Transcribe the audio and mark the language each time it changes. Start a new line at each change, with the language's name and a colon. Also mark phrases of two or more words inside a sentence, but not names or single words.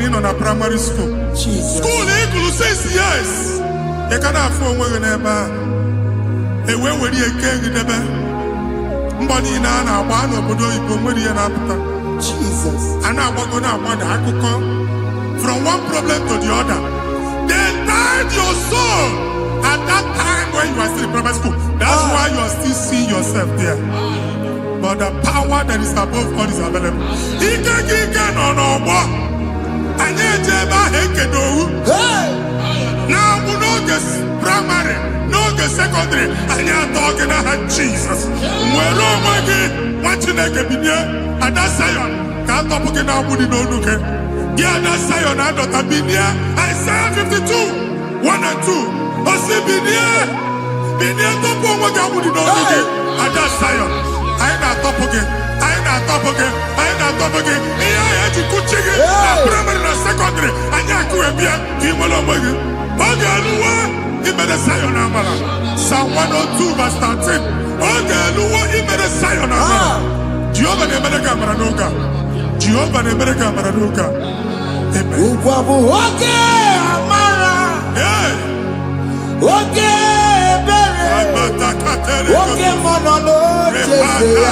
Igbo: ị nọ na praịmarị skuul skuul ị gụrụ 6 years ị ka na-afụ onwe gị n'ebe ahụ ewee were ihe kee gị debe mbọ niile a na-agba n'obodo oyibo nwere ihe na-apụta a na-agbago na-agbada akụkọ
English: from one problem to the other. They tied your soul at that time when you are still in primary school. That's why you are still seeing yourself there. But the power that is above all is available.
Igbo: Ike
English: no more.
Igbo: Anyị ejebe ahụ ekedowu. Na-abụ n'oge primary, n'oge secondary, anyị atọ gị n'aha Jesus. Nwere onwe gị, nwa Chineke binie, Ada Zion, ka atọpụ gị na-agbụ dị n'onu gị. Gị Ada Zion adọta binie,
English: Isaiah 52, 1 and 2.
Igbo: Osi binie tọpụ onwe gị agbụ dị n'onu gị, Ada Zion. Anyị na-atọpụ gị, anyị na-atọpụ gị, anyị na-atọpụ gị. Ihe anyị eji kuchi gị na praịmarị na sekọndịrị, anyị akụwe bịa ka ị nwere onwe gị. Oge eluwe imere Zion amara.
English: Psalm 102 verse 13.
Igbo: Oge eluwe imere Zion amara. Jehova na-emere gị amara n'oge a. Jehova na-emere gị amara n'oge a. Amen. Ugwu bụ oge amara. Oge ebere. Oge mmanụ n'oche ya.